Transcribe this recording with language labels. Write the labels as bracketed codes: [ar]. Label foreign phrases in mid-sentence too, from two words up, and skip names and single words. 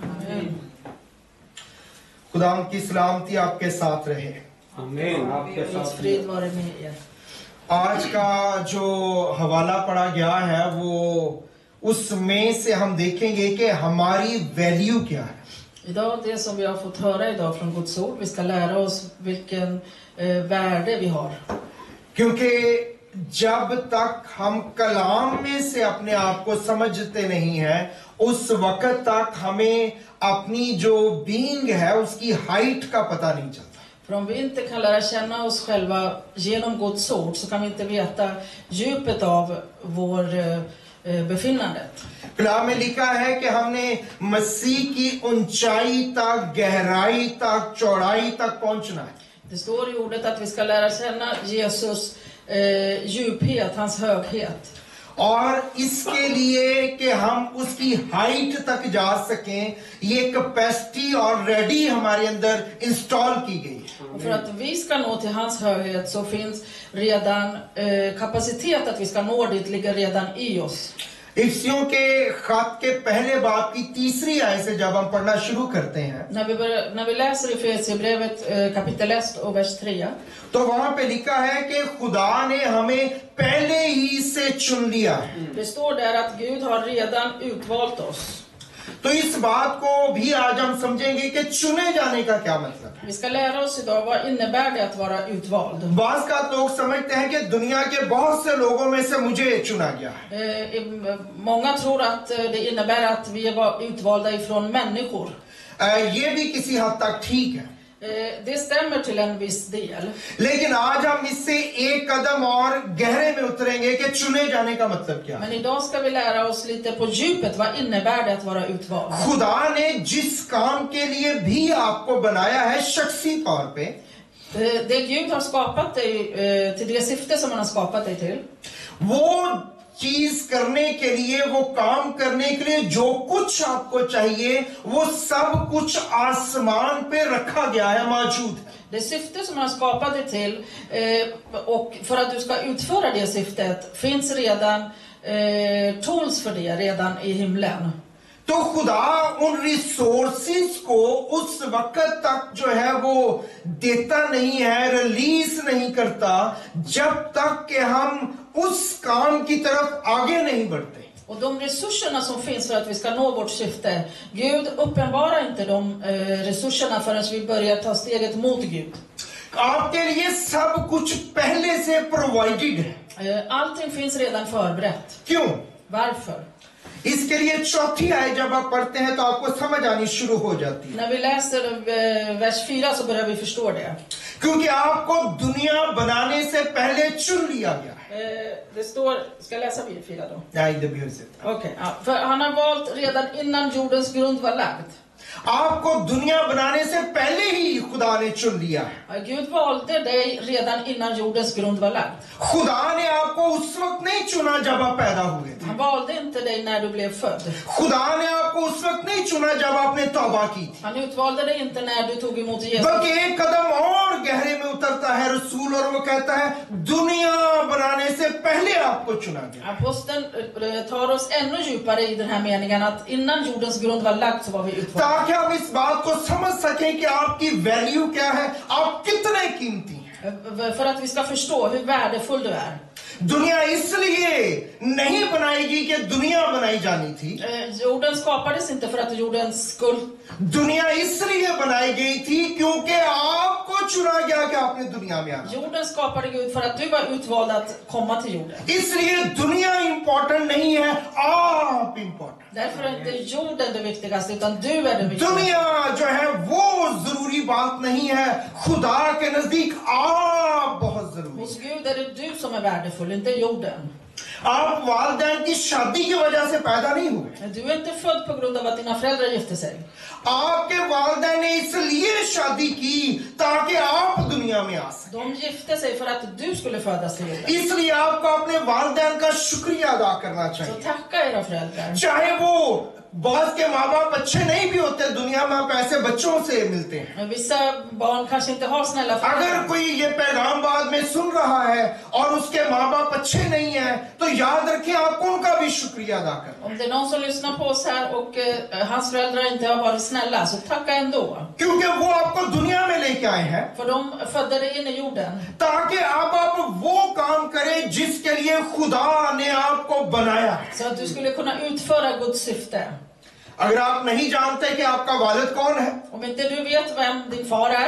[hi] खुदावंद की सलामती आपके साथ रहे। आमीन। आपके साथ। आज का जो हवाला पढ़ा गया है वो उसमें से हम देखेंगे कि हमारी वैल्यू क्या है। [sv] Idag, det som vi har fått höra idag från Guds ord, vi ska lära oss vilken värde vi har. [hi] क्योंकि जब तक हम कलाम में से अपने आप को समझते नहीं हैं, उस वक्त तक हमें अपनी जो बीइंग है उसकी हाइट का पता नहीं चलता। [sv] För om vi inte kan lära känna oss själva genom Guds ord så kan vi inte veta djupet av vår befinnandet. [hi] कलाम में लिखा है कि हमने मसीह की ऊंचाई तक, गहराई तक, चौड़ाई तक पहुंचना है। [sv] Det står i ordet att vi ska lära känna Jesus djuphet, hans höghet. [hi] और इसके लिए कि हम उसकी हाइट तक जा सकें, ये [en] capacity already [hi] हमारे अंदर इंस्टॉल की गई है। [sv] Och för att vi ska nå till hans höghet så finns redan kapacitet att vi ska nå dit ligger redan i oss. [hi] इफ्सियों के खत के पहले बाब की तीसरी आयत से जब हम पढ़ना शुरू करते हैं, [sv] När vi läser i Efesierbrevet kapitel 1 och vers 3, [hi] तो वहां पे लिखा है कि खुदा ने हमें पहले ही से चुन लिया है। [sv] det står där att Gud har redan utvalt oss. [hi] तो इस बात को भी आज हम समझेंगे कि चुने जाने का क्या मतलब है। [sv] Vi ska lära oss idag vad innebär det att vara utvald. [hi] बास का लोग समझते हैं कि दुनिया के बहुत से लोगों में से मुझे चुना गया है। [sv] Många tror att det innebär att vi var utvalda ifrån människor. [hi] ये भी किसी हद तक ठीक है, [sv] Det stämmer till en viss del. [hi] लेकिन आज हम इससे एक कदम और गहरे में उतरेंगे कि चुने जाने का मतलब क्या है। [sv] Men idag ska vi lära oss lite på djupet. Vad innebär det att vara utvald? [hi] खुदा ने जिस काम के लिए भी आपको बनाया है शख्सी तौर पे, [sv] Det Gud har skapat dig till det syfte som han har skapat dig till. [hi] वो चीज करने के लिए, वो काम करने के लिए जो कुछ आपको चाहिए वो सब कुछ आसमान पे रखा गया है, मौजूद है। [sv] Det syfte som han har skapat dig till och för att du ska utföra det syftet finns redan tools för det redan i himlen. [hi] तो खुदा उन रिसोर्सेस को उस वक्त तक जो है वो देता नहीं है, रिलीज नहीं करता जब तक कि हम उस काम की तरफ आगे नहीं बढ़ते। [sv] Och de resurserna som finns för att vi ska nå vårt syfte, Gud uppenbarar inte de resurserna förrän vi börjar ta steget mot Gud. [hi] आपके लिए सब कुछ पहले से प्रोवाइडेड है। [sv] Allting finns redan förberett. [hi] क्यों? [sv] Varför? [hi] इसके लिए चौथी आयत जब आप पढ़ते हैं तो आपको समझ आनी शुरू हो जाती है। [sv] När vi läser vers 4 så börjar vi förstå det. [hi] क्योंकि आपको दुनिया बनाने से पहले चुन लिया गया है। [sv] Det står, ska jag läsa 4 då? Nej, det behövs inte. Okej, ja, för han har valt redan innan jordens grund var lagd. [hi] आपको दुनिया बनाने से पहले ही खुदा ने चुन लिया है। [sv] Gud valde dig redan innan jordens grund var lagd. [hi] खुदा ने आपको उस वक्त नहीं चुना जब आप पैदा हुए थे। [sv] Han valde inte dig när du blev född. [hi] खुदा ने आपको उस वक्त नहीं चुना जब आपने तौबा की थी। [sv] Han utvalde dig inte när du tog emot Jesus. [hi] बल्कि एक कदम और गहरे में उतरता है रसूल, और वो कहता है दुनिया बनाने से पहले आपको चुना गया। [sv] Aposteln tar oss ännu djupare i den här meningen att innan jordens grund var lagd så var vi utvalda. [hi] ताकि हम इस बात को समझ सकें कि आपकी वैल्यू क्या है, आप कितने कीमती हैं। [sv] För att vi ska förstå hur värdefull du är. [hi] दुनिया इसलिए नहीं बनाएगी कि दुनिया बनाई जानी थी। [sv] Jorden skapades inte för att jordens skull. [hi] दुनिया इसलिए बनाई गई थी क्योंकि आपको चुना गया कि आपने दुनिया में आना। [sv] Jorden skapade Gud för att du var utvald att komma till jorden. [hi] इसलिए दुनिया इंपॉर्टेंट नहीं है, आप इंपॉर्टेंट। [sv] Därför är inte jorden det viktigaste utan du är det viktigaste. [hi] दुनिया जो है वो जरूरी बात नहीं है, खुदा के नजदीक आप बहुत जरूरी। [sv] Hos Gud är det du som är värdefull, inte jorden. [hi] आप वालिदैन की शादी की वजह से पैदा नहीं हुए। [sv] Du är inte född på grund av att dina föräldrar gifte sig. [hi] आपके वालिदैन ने इसलिए शादी की ताकि आप दुनिया में आ सकें। [sv] De gifte sig för att du skulle födas till jorden. [hi] इसलिए आपको अपने वालिदैन का शुक्रिया अदा करना [sv] Så [hi] चाहिए। [sv] tacka era föräldrar. [hi] चाहे वो बहुत के माँ बाप अच्छे नहीं भी होते, दुनिया में आप ऐसे बच्चों से मिलते हैं। [sv] Vissa barn kanske inte har snälla [hi] अगर [sv] föräldrar. [hi] कोई ये पैगाम बाद में सुन रहा है और उसके माँ बाप अच्छे नहीं हैं, तो याद रखें आपको उनका भी शुक्रिया अदा करना। [sv] Om det är någon som lyssnar på oss här och hans föräldrar inte har varit snälla, så tacka ändå. [hi] क्योंकि वो आपको दुनिया में लेके आए हैं [sv] För de födde dig in i jorden. [hi] ताकि आप वो काम करें जिसके लिए खुदा ने आपको बनाया। [sv] Så att du skulle kunna utföra Guds syfte. [hi] अगर आप नहीं जानते कि आपका वालिद कौन है, [sv] Om inte du vet vem din far är,